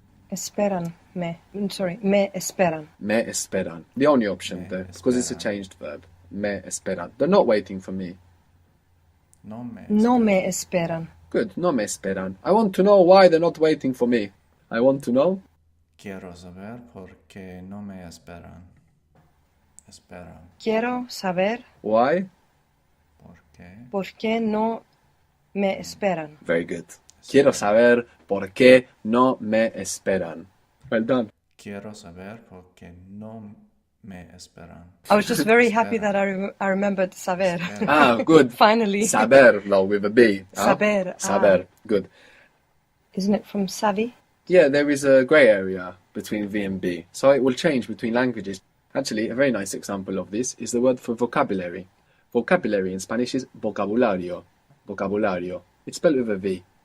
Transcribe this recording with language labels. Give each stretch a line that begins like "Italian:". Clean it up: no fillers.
Spanish: Esperan me.
English: Sorry,
Spanish: me esperan. Me esperan.
English: The only option
Spanish: Me
English: there, because it's a
Spanish: esperan.
English: changed verb.
Spanish: Me esperan.
English: They're not waiting for me.
Spanish: No me No esperan. me esperan.
English: Good,
Spanish: no me esperan.
English: I want to know why they're not waiting for me. I want to know.
Spanish: Quiero saber por qué no me esperan. Esperan. Quiero saber
English: Why?
Spanish: ¿Por qué? por qué no me esperan.
English: Very good.
Spanish: Quiero saber por qué no me esperan.
English: Well done.
Spanish: Quiero saber por qué no me esperan.
English: I was just very happy
Spanish: Esperan.
English: that I remembered saber.
Spanish: Esperan.
English: Ah, good. Finally. Saber, though, with a B. huh?
Spanish: Saber, ah. Saber.
English: Good. Isn't it from savvy? Yeah, there is a grey area between V and B, so it will change between languages. Actually, a very nice example of this is the word for vocabulary. Vocabulary in Spanish is vocabulario. Vocabulario. It's spelled with a V.